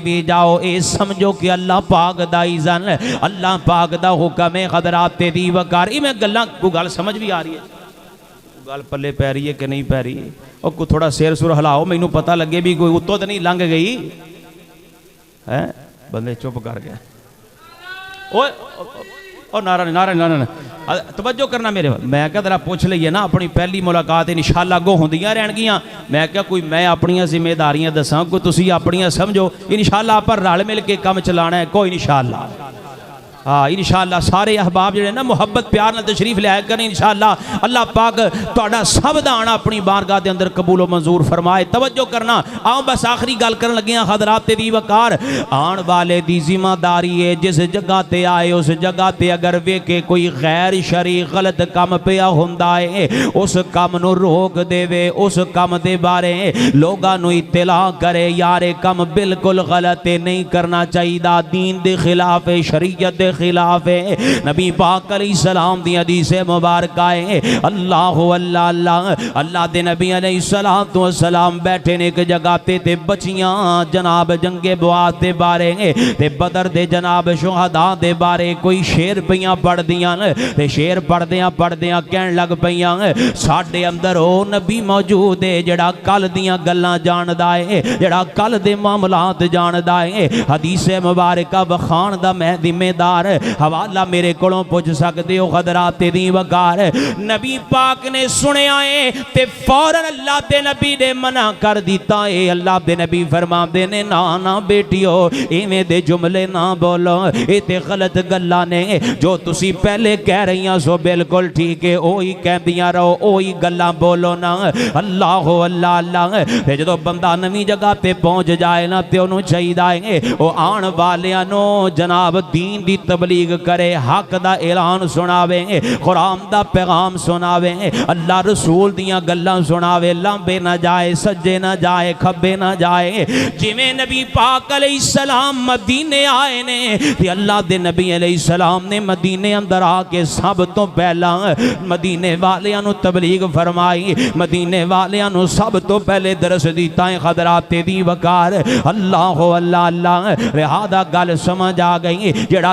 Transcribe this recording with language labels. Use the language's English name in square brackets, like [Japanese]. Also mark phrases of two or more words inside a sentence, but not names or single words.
[Punjabi] بھی جاؤ اے سمجھو کہ اللہ پاک دا اذن اللہ پاک دا حکم ہے حضرات دی وقار میں گلاں کو گل سمجھ بھی آ رہی ہے گل پلے پہ رہی ہے کہ نہیں پہ رہی اور کو تھوڑا سیر سر ہلاؤ مینوں پتہ لگے بھی کوئی اتوں تو نہیں لنگ گئی بندے چپ کر گئے اور نعرہ نعرہ توجہ کرنا میرے میں کہا ذرا پوچھ لئیے نا اپنی پہلی ملاقات انشاءاللہ گو ہوندیاں رہن گیاں میں کہا کوئی میں اپنیاں ذمہ داریاں دساں کوئی تسی اپنیاں سمجھو انشاءاللہ پر رل مل کے کم چلانا ہے کوئی انشاءاللہ ہاں انشاءاللہ سارے احباب جڑے نا محبت پیار نہ تشریف لے آئے کریں انشاءاللہ اللہ پاک تہاڈا سب دا آنا اپنی بارگاہ دے اندر قبول و منظور فرمائے توجہ کرنا آؤں بس آخری گل کرن لگیاں حضرات دی وقار آن والے دی ذمہ داری ہے جس جگہ تے آئے اس جگہ تے اگر ویکھے کوئی غیر شرعی غلط کام پیا ہوندا ہے اس کام نو روک دے وے اس کام دے بارے لوگاں نو اطلاع کرے یار کام بالکل غلط نہیں کرنا چاہیے دین دے خلاف شریعت دے خلاف ہے نبی پاک علیہ السلام دی حدیث مبارکہ ہے اللہ اللہ اللہ اللہ دے نبی علیہ السلام بیٹھے نے ایک جگہ تے بچیاں جناب جنگ بوات دے بارے تے بدر دے جناب شہداء دے بارے کوئی شعر پیاں پڑھ دیاں تے شعر پڑھ دیاں کہن لگ پیاں ساڈے اندر او نبی موجود ہے جڑا کل دیاں گلاں جاندا ہے جڑا کل دے معاملات جاندا ہے حدیث مبارکہ بخان دا میں ذمہ دار حوالہ میرے کولوں پوچھ سکتے ہو حضرات دی وقار نبی پاک نے سنیا ہے تے فوراً اللہ دے نبی نے منع کر دیتا ہے اللہ دے نبی فرما دے نے نا بیٹیو ایویں دے جملے نہ بولو اے تے غلط گلاں نے جو تسی پہلے کہہ رہیاں سو بالکل ٹھیک ہے اوہی کہندیاں رہو اوہی گلاں بولو نا اللہ اللہ اللہ تے جدوں بندہ نویں جگہ تے پہنچ جائے نا تے انہوں چاہیے او آن والیاں نو جناب دین دی تبلیغ کرے حق دا اعلان سناوے قرآن دا پیغام سناوے اللہ رسول دیاں گلاں سناوے لمبے نہ جائے سجے نہ جائے کھبے نہ جائے جویں نبی پاک علیہ السلام مدینے آئے نے تے اللہ دے نبی علیہ السلام نے مدینے اندر آ کے سب تو پہلا مدینے والیاں نو تبلیغ فرمائی مدینے والیاں نو سب تو پہلے درس دیتا ہے حضرات دی وقار اللہ اللہ اللہ لہذا گل سمجھ آ گئی جڑا کی